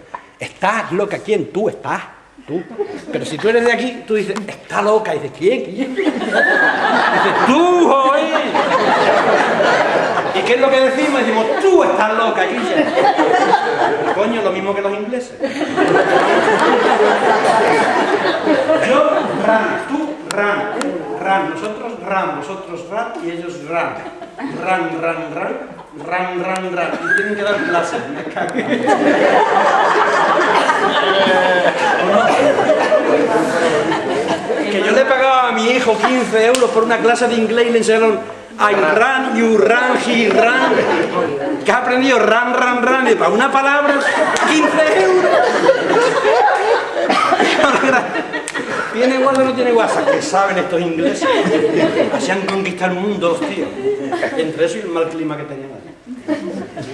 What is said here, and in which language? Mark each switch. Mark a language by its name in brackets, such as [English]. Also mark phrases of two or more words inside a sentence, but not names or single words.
[Spanish] ¿Estás loca? ¿Quién? Tú estás. Tú. Pero si tú eres de aquí, tú dices, está loca. Y dices, ¿quién? ¿Quién? Dices, tú, hoy. ¿Y qué es lo que decimos? Decimos, tú estás loca, Quilla. Coño, lo mismo que los ingleses. Yo, ran, tú, [English] ran, ran, [Spanish] nosotros ran, vosotros ran y ellos ran. [English] Ran, ran, ran, ran, ran, ran. [Spanish] Y tienen que dar clases, me cago. Que yo le pagaba a mi hijo 15 euros por una clase de inglés y le enseñaron [English] I ran, you ran, he ran. [Spanish] ¿Qué has aprendido? [English] Ran, ran, ran. [Spanish] Y para una palabra, 15 euros. ¿Tiene WhatsApp o no tiene WhatsApp? ¿Qué saben estos ingleses? Así han conquistado el mundo los tíos. Entre eso y el mal clima que tenían allí.